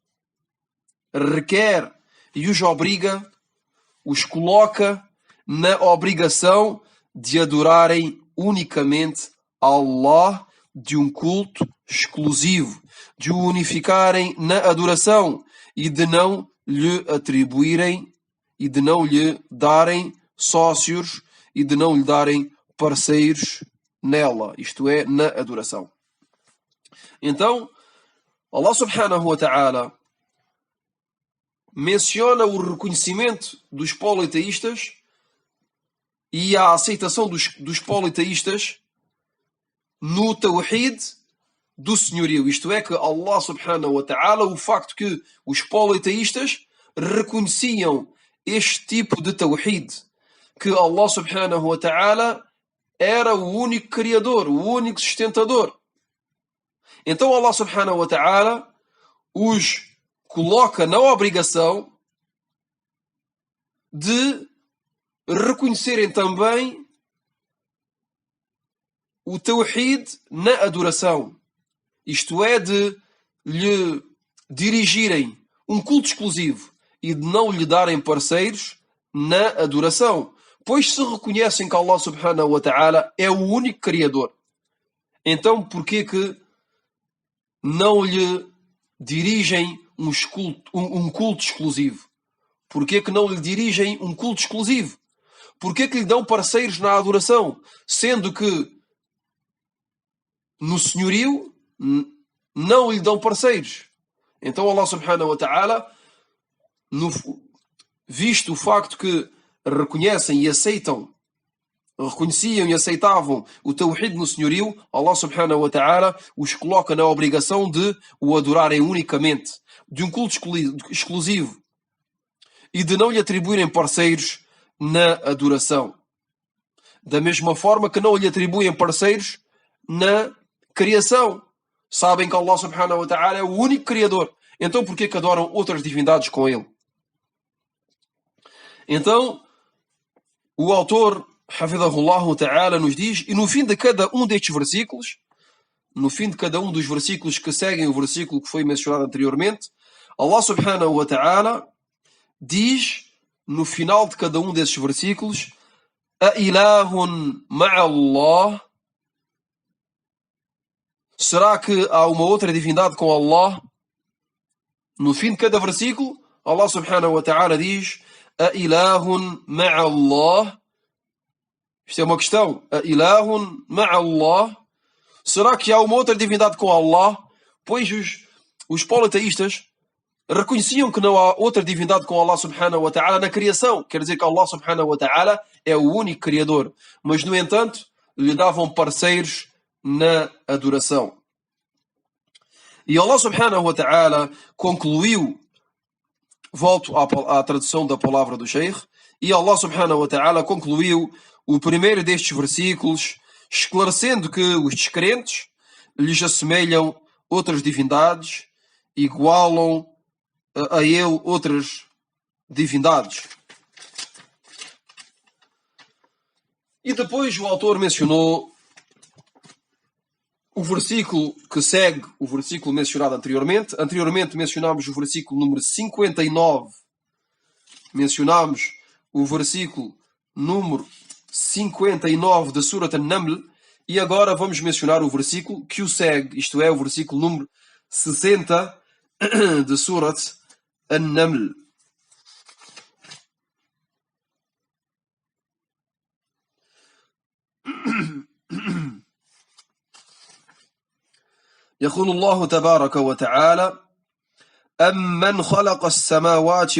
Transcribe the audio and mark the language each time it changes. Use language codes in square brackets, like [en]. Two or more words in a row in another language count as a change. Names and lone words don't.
[pt] e os obriga, os coloca na obrigação de adorarem unicamente Allah, de um culto exclusivo, de o unificarem na adoração e de não lhe atribuírem e de não lhe darem sócios e de não lhe darem parceiros nela, isto é, na adoração. Então, [ar] الله سبحانه وتعالى [pt] menciona o reconhecimento dos politeístas e a aceitação dos politeístas no tawhid do senhorio. Isto é que [ar] الله سبحانه وتعالى, [pt] o facto que os politeístas reconheciam este tipo de tawhid, que [ar] الله سبحانه وتعالى [pt] era o único criador, o único sustentador. Então [ar] الله سبحانه وتعالى [pt] os coloca na obrigação de reconhecerem também o tawhid na adoração. Isto é, de lhe dirigirem um culto exclusivo e de não lhe darem parceiros na adoração. Pois se reconhecem que [ar] الله سبحانه وتعالى [pt] é o único criador, então porquê que não lhe dirigem um culto exclusivo? Porquê que não lhe dirigem um culto exclusivo? Porquê que lhe dão parceiros na adoração? Sendo que no senhorio não lhe dão parceiros. Então [ar] الله سبحانه وتعالى, [pt] visto o facto que reconhecem e aceitam, reconheciam e aceitavam o tawhid no senhorio, [ar] الله سبحانه وتعالى [pt] os coloca na obrigação de o adorarem unicamente, de um culto exclusivo e de não lhe atribuírem parceiros na adoração. Da mesma forma que não lhe atribuem parceiros na criação. Sabem que [ar] الله سبحانه وتعالى [pt] é o único criador. Então porquê que adoram outras divindades com ele? Então, o autor, [ar] حفظه الله تعالى, [pt] nos diz, e no fim de cada um destes versículos, no fim de cada um dos versículos que seguem o versículo que foi mencionado anteriormente, [ar] الله سبحانه وتعالى [pt] diz, no final de cada um desses versículos, [ar] أإله مع الله. [pt] Será que há uma outra divindade com Allah? No fim de cada versículo, [ar] الله سبحانه وتعالى [pt] diz [ar] أإله مع الله. [pt] Isto é uma questão. [ar] أإله مع الله. [pt] Será que há uma outra divindade com Allah? Pois os politeístas reconheciam que não há outra divindade com [ar] الله سبحانه وتعالى [pt] na criação. Quer dizer que [ar] الله سبحانه وتعالى [pt] é o único criador. Mas, no entanto, lhe davam parceiros na adoração. E [ar] الله سبحانه وتعالى [pt] concluiu, volto à tradução da palavra do Sheikh, e [ar] الله سبحانه وتعالى [pt] concluiu o primeiro destes versículos, esclarecendo que os descrentes lhes assemelham outras divindades, igualam a ele outras divindades. E depois o autor mencionou o versículo que segue o versículo mencionado anteriormente. Anteriormente mencionámos o versículo número 59. Mencionámos o versículo número 59 da Surat An-Naml, e agora vamos mencionar o versículo que o segue, isto é, o versículo número 60 de Surat An-Naml. [ar] يقول الله تبارك وتعالى: أمن خلق السماوات